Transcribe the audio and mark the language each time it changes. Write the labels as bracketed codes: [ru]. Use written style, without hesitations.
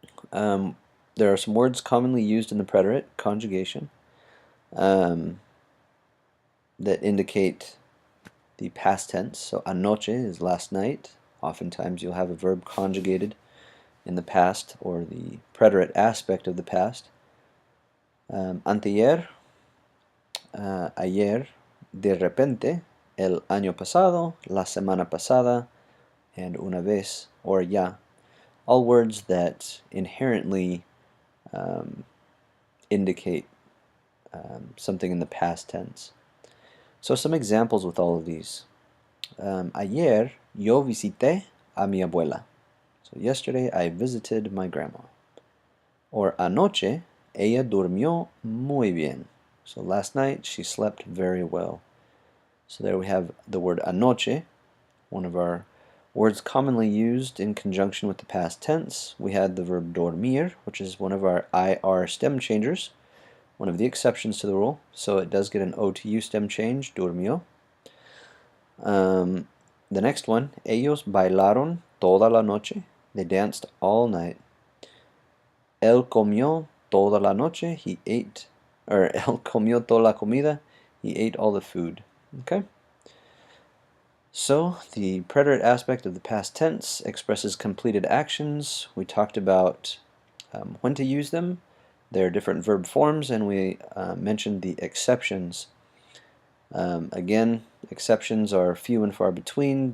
[en] There are some words commonly used in the preterite conjugation that indicate the past tense. So anoche is last night. Oftentimes you'll have a verb conjugated in the past or the preterite aspect of the past. [es] Anteayer, ayer, de repente, el año pasado, la semana pasada, and una vez, or ya. [en] All words that inherently indicate something in the past tense. So some examples with all of these. [es] Ayer yo visité a mi abuela. [en] So yesterday I visited my grandma. [es] Or anoche ella durmió muy bien. [en] So last night she slept very well. So there we have the word anoche, one of our words commonly used in conjunction with the past tense. We had the verb dormir, which is one of our IR stem changers, one of the exceptions to the rule. So it does get an O to U stem change, durmió. The next one, [es] ellos bailaron toda la noche. [en] They danced all night. [es] Él comió toda la noche. [en] He ate, or [es] él comió toda la comida. [en] He ate all the food. Okay? So, the preterite aspect of the past tense expresses completed actions. We talked about when to use them, their different verb forms, and we mentioned the exceptions. Again, exceptions are few and far between.